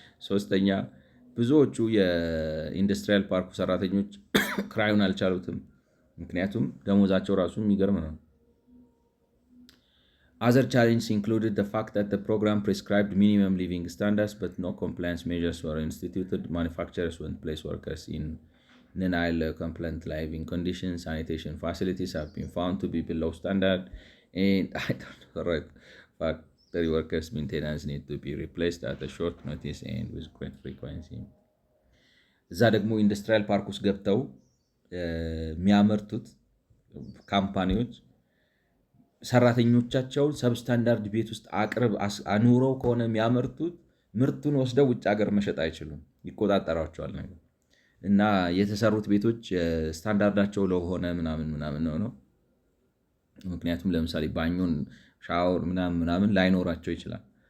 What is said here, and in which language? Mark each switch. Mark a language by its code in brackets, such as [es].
[am] ሶስተኛ ብዙዎቹ የኢንዱስትሪያል ፓርኩ ሰራተኞች ክራዩን አልቻሉትም። ምክንያቱም ደሞዛቸው ራሱ የሚገርም ነው። [en] Other challenges included the fact that the program prescribed minimum living standards, but no compliance measures were instituted. Manufacturers would place workers in non compliant living conditions. Sanitation facilities have been found to be below standard, and I don't know, right? Factory workers' maintenance need to be replaced at a short notice and with great frequency. [am] እዛ ደግሞ ኢንዱስትሪያል ፓርክ ውስጥ ገብተው የሚያመርቱት ካምፓኒዎች ሰራተኞቻቸውን ሰብስታንዳርድ ቤት ውስጥ አኑረው ከሆነ የሚያመርቱት ምርቱን ወስደው ውጭ ሀገር መሸጥ አይችሉም፣ ይቆጣጠሯቸዋል ነገር እና የተሰሩት ቤቶች ስታንዳርዳቸው ለሆነ ምናምን ነው። ምክንያቱም ለምሳሌ ባኞን ሻወር ምናምን ላይኖራቸው ይችላል